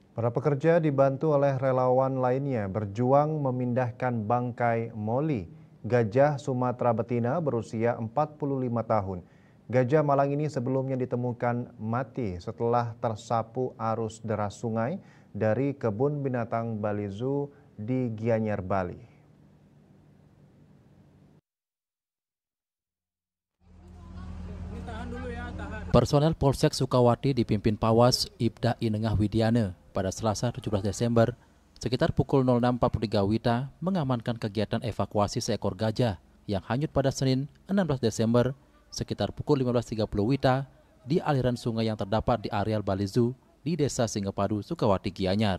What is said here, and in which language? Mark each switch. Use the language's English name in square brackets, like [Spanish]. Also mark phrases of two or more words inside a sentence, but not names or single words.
[Indonesian] Para pekerja dibantu oleh relawan lainnya berjuang memindahkan bangkai Molly, gajah Sumatera betina berusia 45 tahun. Gajah Malang ini sebelumnya ditemukan mati setelah tersapu arus deras sungai dari kebun binatang Bali Zoo di Gianyar, Bali. Personel Polsek Sukawati dipimpin Pawas Ibda Inengah Widiana pada Selasa 17 Desember sekitar pukul 06.43 WITA mengamankan kegiatan evakuasi seekor gajah yang hanyut pada Senin 16 Desember sekitar pukul 15.30 WITA di aliran sungai yang terdapat di areal Bali Zoo di Desa Singapadu, Sukawati, Gianyar.